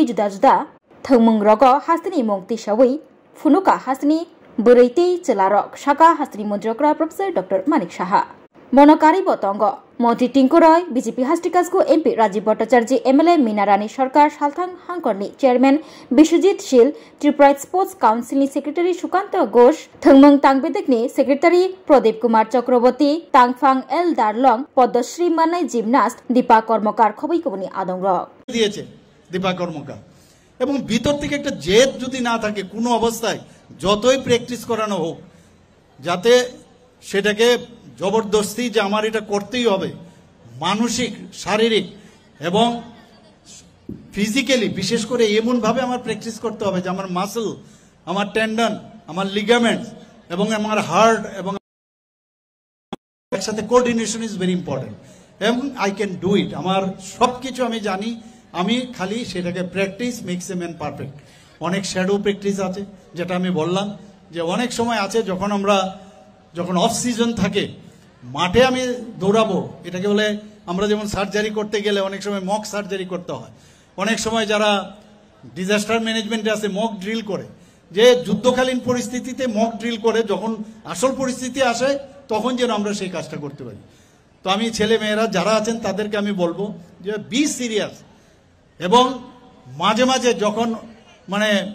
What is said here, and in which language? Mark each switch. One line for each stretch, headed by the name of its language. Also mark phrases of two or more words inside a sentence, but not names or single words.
Kok Borok: जुदा जुदा थंमंग रग हास्तिनि मुं तिसावै फुनुका हास्तिनि बोरै तै चिलारक साका हास्तिनि मन्त्रियक्रा प्रोफेसर डॉक्टर मानिक साहा मनकारी बतंग मंत्री टिंकु रॉय बीजेपी हास्टिकासको एमपी राजीव भट्टाचार्य एमएलए मीना रानी सरकार सालथांग हांकरनि चेयरमैन विश्वजीत शील त्रिपुरा स्पोर्ट्स काउंसिलनि सेक्रेटारी सुकांत घोष थंमंग तांगबेदेकनि सेक्रेटारी प्रदीप कुमार चक्रवर्ती तांगफांग एल दारलंग पद्मश्री माननाय जिमनास्ट दीपा कर्मकार खबैकबनि आदंग
Bangla: দিয়েছে দীপা কর্মকার এবং ভিতর থেকে একটা জেদ যদি না থাকে কোনো অবস্থায় যতই প্র্যাকটিস করানো হোক যাতে সেটাকে জবরদস্তি যে আমার এটা করতেই হবে মানসিক শারীরিক এবং ফিজিক্যালি বিশেষ করে এমন ভাবে আমার প্র্যাকটিস করতে হবে যে আমার মাসল আমার টেন্ডন আমার লিগামেন্টস এবং আমার হার্ট এবং একসাথে
English: coordination is very important
Bangla: এবং
English: I can do it
Bangla: আমার সবকিছু আমি জানি আমি খালি সেটাকে
English: practice makes a man perfect
Bangla: অনেক
English: shadow practice
Bangla: আছে যেটা আমি বললাম যে অনেক সময় আছে যখন অফ সিজন থাকে মাঠে আমি দৌড়াবো এটাকে বলে আমরা যেমন সার্জারি করতে গেলে অনেক সময়
English: mock surgery
Bangla: করতে হয় অনেক সময় যারা
English: disaster management
Bangla: আছে
English: mock drill
Bangla: করে যে যুদ্ধকালীন পরিস্থিতিতে
English: mock drill
Bangla: করে যখন আসল পরিস্থিতি আসে তখন যেন আমরা সেই কাজটা করতে পারি তো আমি ছেলে মেয়েরা যারা আছেন তাদেরকে আমি বলবো যে
English: be serious
Bangla: এবং মাঝে মাঝে যখন মানে